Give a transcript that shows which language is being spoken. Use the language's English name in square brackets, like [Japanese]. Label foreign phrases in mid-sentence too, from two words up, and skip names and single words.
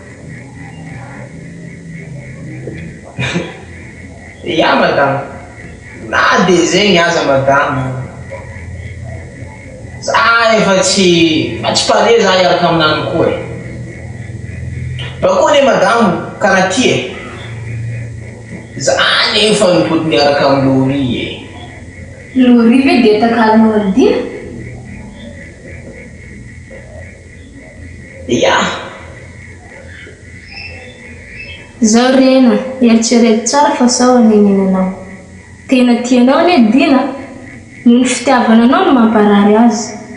[Malagasy] ya madamo na dia zegny aza madamo za efa tsy pare za hiaraka aminany koa e bakoa ne madamo karaha ty e za nefa nipody miaraka amin'ny lori e lori ve dia takalinao Odinny ya zao rena eritrereto tsara fa sao anenina anao tena tianao ane Odinny noho ny fitiavana anao no mamparary azy